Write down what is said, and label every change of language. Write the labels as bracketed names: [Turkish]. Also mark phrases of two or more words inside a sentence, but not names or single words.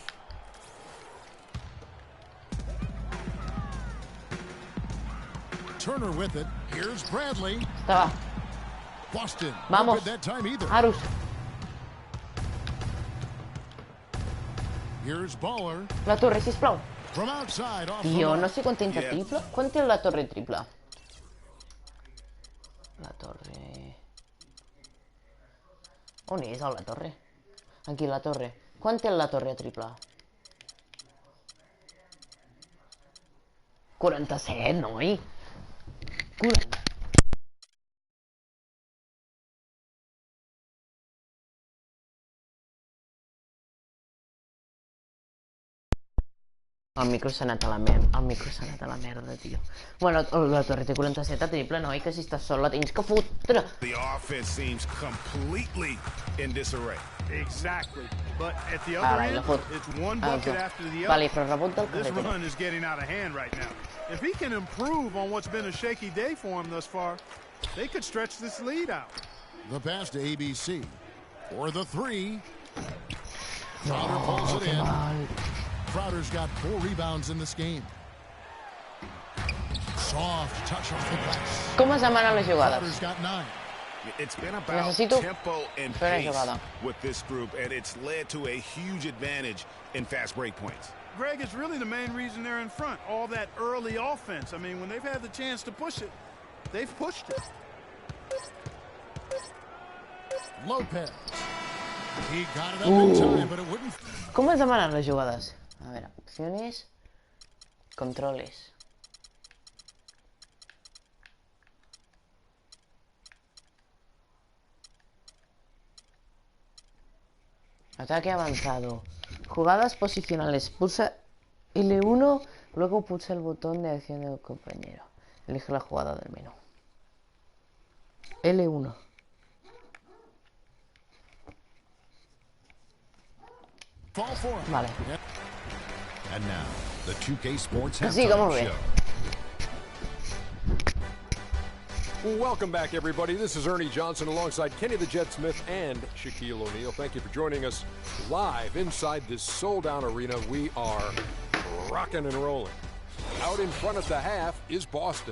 [English] Turner with it. Here's Bradley. Boston. Vamos. Not good that time either. Arus. Here's Baller. [Catalan] La torre, sisplau. [English] From outside, off [Catalan] Tio, no sé quant tens de triple. Quant té la torre triple? La torre... On és la torre? Aquí, la torre. Quant té la torre triple? 47, noi? 40. El micro s'ha anat a la merda. El micro s'ha anat a la merda, tio. Bueno, la torre té 47 a triple, noi, que si estàs sol la tens que fotre. [English] The offense seems completely in disarray. Exactly. But at the other end, it's one bucket after the other. [Catalan] Vale, però rebot del [English] This run is getting out of hand right now. If he can improve on what's been a shaky day for him thus far, they could stretch this lead out. The pass to ABC. For the 3. Crowder pulls it in. Crowder's got 4 rebounds in this game. Soft touch off the glass. [Catalan] Com es demanen les jugades? [English] Crowder's got 9. It's been about tempo and pace with this group, and it's led to a huge advantage in fast break points. Greg, it's really the main reason they're in front. All that early offense. I mean, when they've had the chance to push it, they've pushed it. Lopez. He got it up in time, but it wouldn't. [Catalan] Com es demanen les jugades? A veure, [Spanish] opciones, controles. Ataque avanzado. Jugadas posicionales. Pulsa L1, luego pulsa el botón de acción del compañero. Elige la jugada del menú. L1. Vale. [English] And now, the 2K Sports [Spanish] Así como ve. [English] Welcome back, everybody. This is Ernie Johnson alongside Kenny the Jet Smith and Shaquille O'Neal. Thank you for joining us live inside this sold-out arena. We are rocking and rolling. Out in front at the half is Boston.